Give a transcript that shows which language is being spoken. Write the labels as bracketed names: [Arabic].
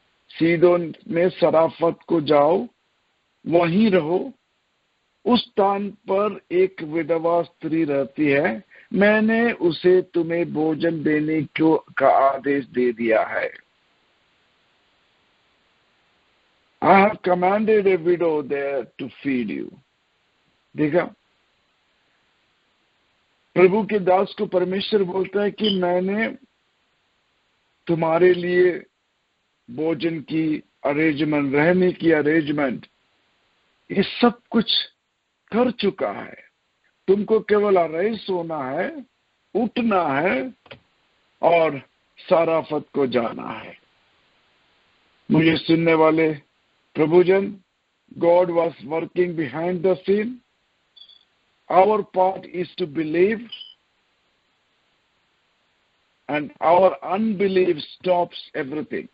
[Hindi] सीदोन में सराफत को जाओ, वहीं रहो। उस स्थान पर एक विधवा स्त्री रहती है, मैंने उसे तुम्हें भोजन देने को का आदेश दे दिया है। [English] I have commanded a widow there to feed you. [Hindi] देखा, प्रभु के दास को परमेश्वर बोलता है कि मैंने तुम्हारे लिए भोजन की अरेंजमेंट, रहने की अरेंजमेंट, ये सब कुछ कर चुका है। तुमको केवल अरेस्ट होना है, उठना है और सराफत को जाना है। मुझे सुनने वाले प्रभुजन, [English] God was working behind the scene. Our part is to believe, and our unbelief stops everything.